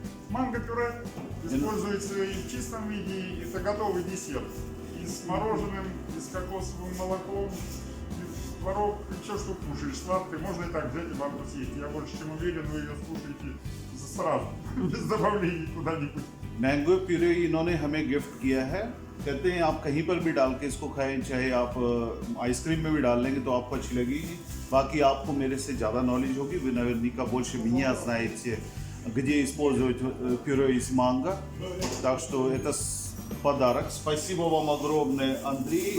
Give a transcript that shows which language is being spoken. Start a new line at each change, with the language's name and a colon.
Russian: Манго-пюре используется и в чистом виде, и это готовый десерт. И с мороженым, и с кокосовым молоком, и творог, и все, что кушаешь, сладкое, можно и так взять и банку съесть. Я больше чем уверен, вы ее слушаете сразу, без добавлений куда-нибудь.
Hindi: Mango puree इन्होंने हमें gift किया है. कहते हैं आप कहीं पर भी डाल के इसको खाएं, चाहे आप आइसक्रीम में भी डाल लेंगे तो आपको अच्छी लगेगी. बाकी आपको मेरे से ज़्यादा नॉलेज होगी.
Russian: Вы наверняка больше меня знаете где использовать пюре из манго. Так что это подарок. Спасибо вам огромное, Андрей.